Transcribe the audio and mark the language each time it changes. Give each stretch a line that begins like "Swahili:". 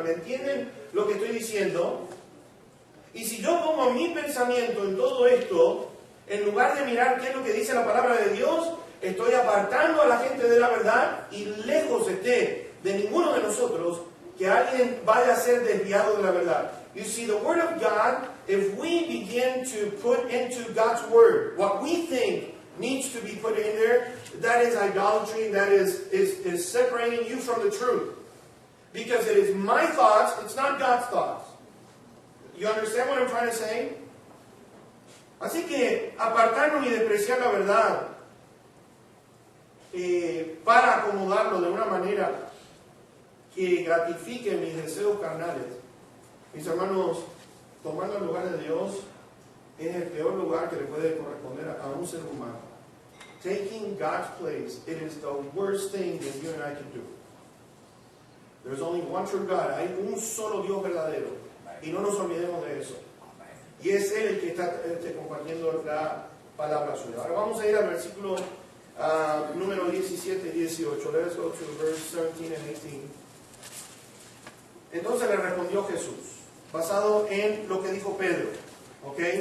Spanish: ¿Me entienden lo que estoy diciendo? Y si yo pongo mi pensamiento en todo esto, en lugar de mirar qué es lo que dice la palabra de Dios, estoy apartando a la gente de la verdad, y lejos esté de ninguno de nosotros que alguien vaya a ser desviado de la verdad.
English: You see, the Word of God, if we begin to put into God's Word what we think needs to be put in there, that is idolatry, that is separating you from the truth. Because it is my thoughts, it's not God's thoughts. You understand what I'm trying to say?
Spanish: Así que apartarnos y despreciar la verdad para acomodarlo de una manera que gratifique mis deseos carnales. Mis hermanos, tomando el lugar de Dios es el peor lugar que le puede corresponder a un ser humano.
English: Taking God's place, it is the worst thing that you and I can do. There's only one true God.
Spanish: Hay un solo Dios verdadero. Y no nos olvidemos de eso. Y es Él el que está compartiendo la palabra suya. Ahora vamos a ir al versículo número 17 y 18.
English: Let's go to verse 17 and 18.
Spanish: Entonces le respondió Jesús, basado en lo que dijo Pedro. ¿Ok?